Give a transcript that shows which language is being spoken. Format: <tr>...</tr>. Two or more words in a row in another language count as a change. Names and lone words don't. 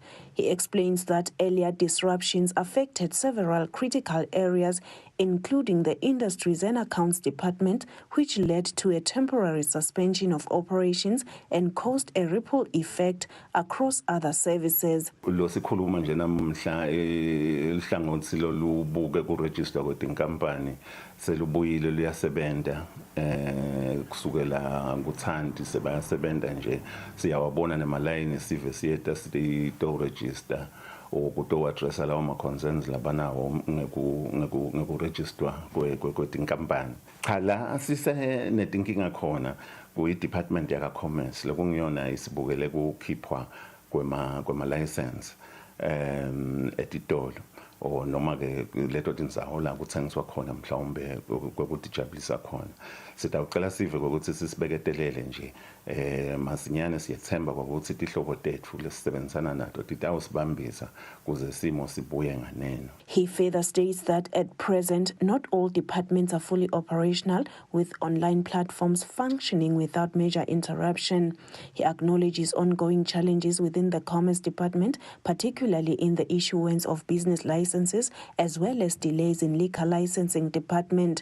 <en>He explains that earlier disruptions affected several critical areas, including the Industries and Accounts Department, which led to a temporary suspension of operations and caused a ripple effect across other services.</en> <ss>Lo sikhuluma nje namhla elihlangothi lolubuke kuregister kwetinkampani selubuyile luyasebenza kusukela nguThandi sebayasebenza nje siyawabona nemalayini sive siyeta</ss> <en>to register</en> <ss>ukuto address lawo ma concerns labanawo ngekuregister kwetinkampani. Cha la asise netinkinga khona ku department yaka commerce lokungiyona isibukele kukhiphwa kwema license etitolo o noma ke leto tindzawo la kuthengiswa khona mhlawumbe kwekutijabulisa khona sitawucela sive ukuthi sisibeketelele nje masinyane siyethemba ukuthi tihlobo tethu lesisebenzisana nato titawusibambisa kuze simo sibuye nganeno.</ss> <en>He further states that at present not all departments are fully operational, with online platforms functioning without major interruption. He acknowledges ongoing challenges within the Commerce Department, particularly in the issuance of business licenses as well as delays in liquor licensing department.</en>